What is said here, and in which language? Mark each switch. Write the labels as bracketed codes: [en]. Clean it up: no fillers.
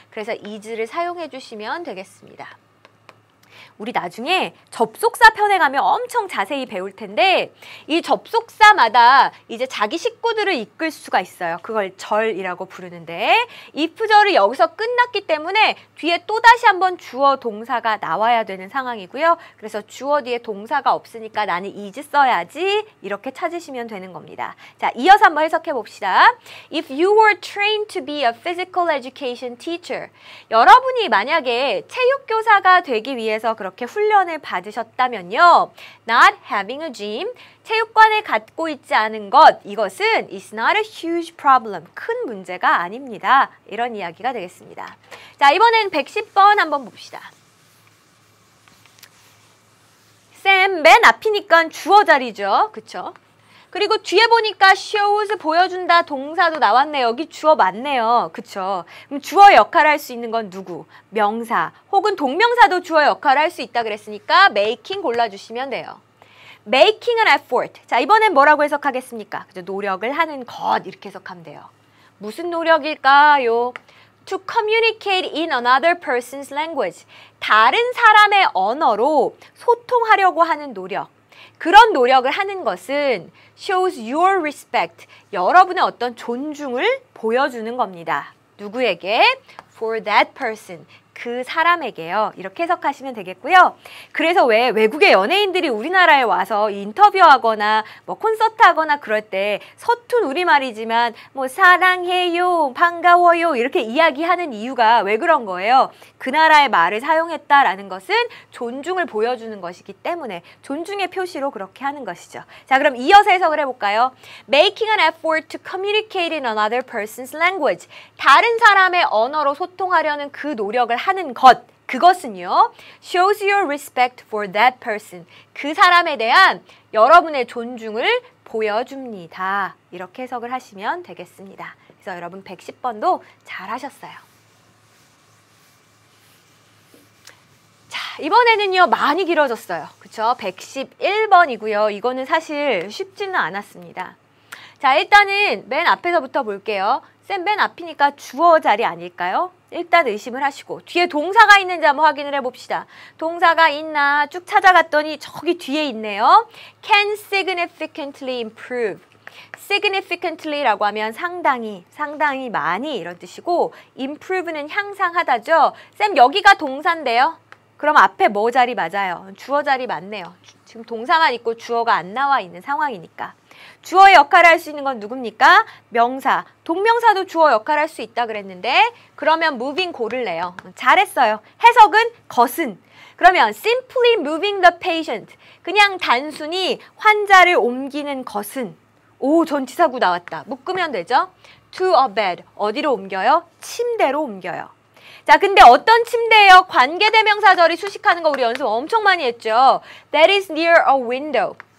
[ko] 그래서 is를 사용해 주시면 되겠습니다. 우리 나중에 접속사 편에 가면 엄청 자세히 배울 텐데 이 접속사마다 이제 자기 식구들을 이끌 수가 있어요. 그걸 절이라고 부르는데 if절이 여기서 끝났기 때문에 뒤에 또다시 한번 주어 동사가 나와야 되는 상황이고요. 그래서 주어 뒤에 동사가 없으니까 나는 is 써야지 이렇게 찾으시면 되는 겁니다. 자, 이어서 한번 해석해 봅시다. [en] If you were trained to be a physical education teacher. [ko] 여러분이 만약에 체육교사가 되기 위해서 그렇게 훈련을 받으셨다면요. [en] Not having a gym, [ko] 체육관을 갖고 있지 않은 것, 이것은 [en] is not a huge problem, [ko] 큰 문제가 아닙니다. 이런 이야기가 되겠습니다. 자, 이번엔 110번 한번 봅시다. 쌤, 맨 앞이니까 주어 자리죠. 그쵸? 그리고 뒤에 보니까 shows 보여준다 동사도 나왔네요. 여기 주어 맞네요. 그쵸? 그럼 주어 역할을 할 수 있는 건 누구? 명사 혹은 동명사도 주어 역할을 할 수 있다 그랬으니까 making 골라주시면 돼요. [en] making an effort. [ko] 자, 이번엔 뭐라고 해석하겠습니까? 그죠? 노력을 하는 것 이렇게 해석하면 돼요. 무슨 노력일까요? [en] To communicate in another person's language. [ko] 다른 사람의 언어로 소통하려고 하는 노력. 그런 노력을 하는 것은 [en] shows your respect. [ko] 여러분의 어떤 존중을 보여주는 겁니다. 누구에게? [en] For that person. [ko] 그 사람에게요. 이렇게 해석하시면 되겠고요. 그래서 왜 외국의 연예인들이 우리나라에 와서 인터뷰하거나 뭐 콘서트 하거나 그럴 때 서툰 우리말이지만 뭐 사랑해요, 반가워요 이렇게 이야기하는 이유가 왜 그런 거예요? 그 나라의 말을 사용했다라는 것은 존중을 보여주는 것이기 때문에 존중의 표시로 그렇게 하는 것이죠. 자, 그럼 이어서 해석을 해볼까요? [en] Making an effort to communicate in another person's language. [ko] 다른 사람의 언어로 소통하려는 그 노력을 하는 것, 그것은요, [en] shows your respect for that person. [ko] 그 사람에 대한 여러분의 존중을 보여줍니다. 이렇게 해석을 하시면 되겠습니다. 그래서 여러분 110번도 잘 하셨어요. 자, 이번에는요, 많이 길어졌어요. 그쵸? 111번이고요. 이거는 사실 쉽지는 않았습니다. 자, 일단은 맨 앞에서부터 볼게요. 쌤, 맨 앞이니까 주어 자리 아닐까요? 일단 의심을 하시고 뒤에 동사가 있는지 한번 확인을 해봅시다. 동사가 있나 쭉 찾아갔더니 저기 뒤에 있네요. [en] Can significantly improve. [ko] significantly라고 하면 상당히 많이 이런 뜻이고 improve는 향상하다죠. 쌤, 여기가 동사인데요. 그럼 앞에 뭐 자리 맞아요? 주어 자리 맞네요. 지금 동사만 있고 주어가 안 나와 있는 상황이니까. 주어의 역할을 할 수 있는 건 누굽니까? 명사. 동명사도 주어 역할을 할 수 있다 그랬는데 그러면 moving 고를래요. 잘했어요. 해석은 것은. [en] 그러면 simply moving the patient. [ko] 그냥 단순히 환자를 옮기는 것은. 오, 전치사구 나왔다. 묶으면 되죠? [en] To a bed. [ko] 어디로 옮겨요? 침대로 옮겨요. 자, 근데 어떤 침대예요? 관계대명사절이 수식하는 거 우리 연습 엄청 많이 했죠. [en] That is near a window.